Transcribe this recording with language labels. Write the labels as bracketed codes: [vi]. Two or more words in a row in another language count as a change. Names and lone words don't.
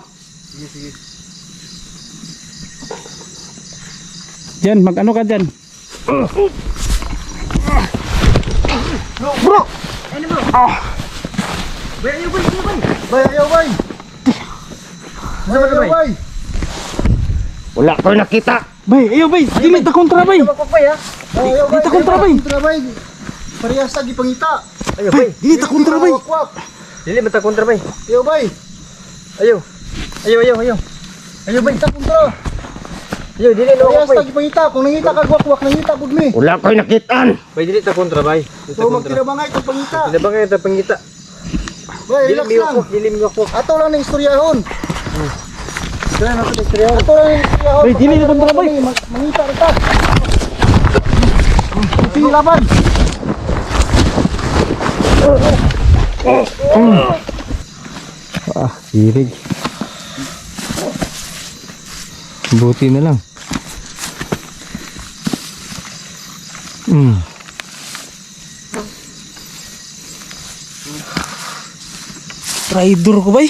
[tl] Sige. Dyan, mag-ano ka dyan? Bro! Ano bro? [ceb] Bay, ayaw bay! Bay! Wala ko nakita! Bay, ayaw bay, dili ta kontra bay. Bay ha? Dili ta kontra bay. Parehas lagi pangita. Ayaw bay! Dili ta kontra bay. Dili mata kontra bay! Yo bay. Ayaw bay! Pangita kontra. Ayaw, dili na ako Parehas bay! lagi pangita. Kung nangita ka gwak nangita pud mi. Wala ko nakitaan! Bay, dili ta kontra bay! So magtira ba nga itong pangita? Dili ba kayo ta pangita? Bay, relax lang. Dili mo ako! Ato lang ng istoryahon. Kaya na ako istorya! Ato lang ng istoryahon. Bay, dili na kontra bay. Mangita ra ta. Sige laban. Hirig. [tl] Buti na lang. [ceb] Traitor ko bay.